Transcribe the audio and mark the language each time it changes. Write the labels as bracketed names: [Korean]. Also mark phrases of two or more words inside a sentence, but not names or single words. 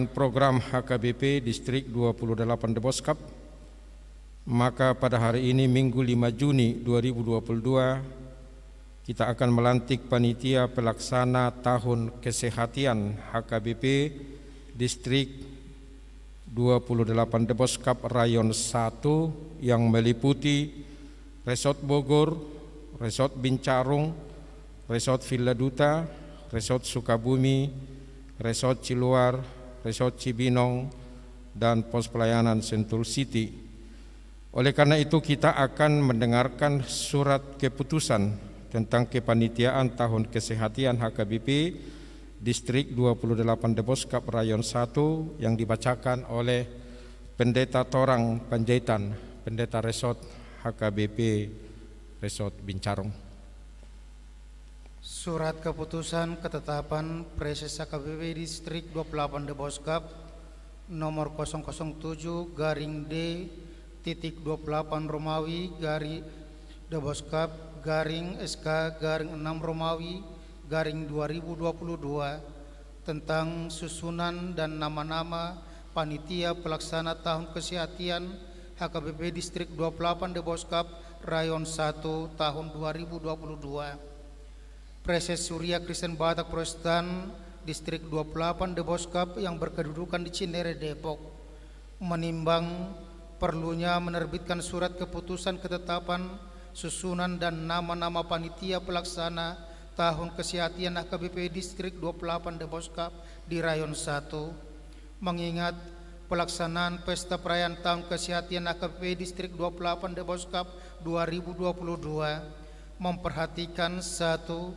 [Indonesian] program HKBP Distrik 28 Deboskap, maka pada hari ini Minggu 5 Juni 2022 kita akan melantik panitia pelaksana tahun kesehatan HKBP Distrik 28 Deboskap Rayon 1 yang meliputi Resort Bogor, Resort Bincarung, Resort Villa Duta, Resort Sukabumi, Resort Ciluar, Resort Cibinong, dan pos pelayanan Sentul City. Oleh karena itu kita akan mendengarkan surat keputusan tentang kepanitiaan tahun kesehatan HKBP Distrik 28 Deboskap Rayon 1 yang dibacakan oleh Pendeta Torang Panjaitan, Pendeta Resort HKBP Resort Bincarong. Surat keputusan ketetapan Preses HKBP Distrik 28 Deboskap nomor 007-D-28 Romawi Deboskap /SK/6 Romawi 2022 tentang susunan dan nama-nama panitia pelaksana tahun kesehatan HKBP Distrik 28 Deboskap Rayon 1 tahun 2022. Preses Surya Kristen Batak Protestan Distrik 28 Deboskap yang berkedudukan di Cinere, Depok, menimbang perlunya menerbitkan surat keputusan ketetapan susunan dan nama-nama panitia pelaksana tahun kesehatan HKBP Distrik 28 Deboskap di Rayon 1, mengingat pelaksanaan pesta perayaan tahun kesehatan HKBP Distrik 28 Deboskap 2022 memperhatikan: 1.